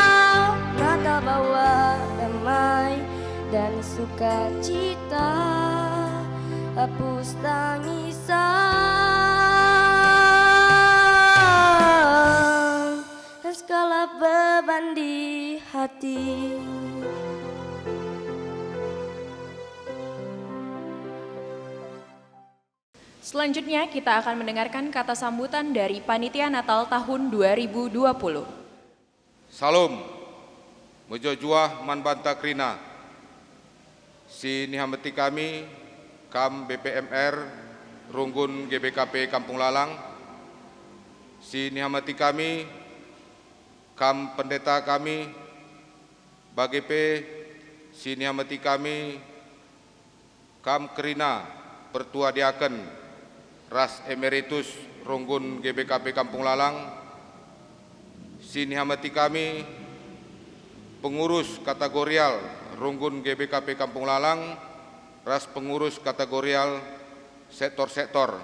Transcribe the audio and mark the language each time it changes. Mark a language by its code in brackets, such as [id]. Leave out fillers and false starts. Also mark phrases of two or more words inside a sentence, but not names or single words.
[id] Natal bawa damai dan sukacita, hapus tangisan dan segala beban di hati. Selanjutnya kita akan mendengarkan kata sambutan dari Panitia Natal tahun 2020. Salam, [btx] Mejojuah Manbanta Krina, si nihameti kami, Kam BPMR, Runggun GBKP Kampung Lalang, si nihameti kami, Kam Pendeta kami, Bagepe, si nihameti kami, Kam Krina, Pertua Diaken, Ras Emeritus Runggun GBKP Kampung Lalang, si nihameti kami, pengurus kategorial Runggun GBKP Kampung Lalang, ras pengurus kategorial sektor-sektor.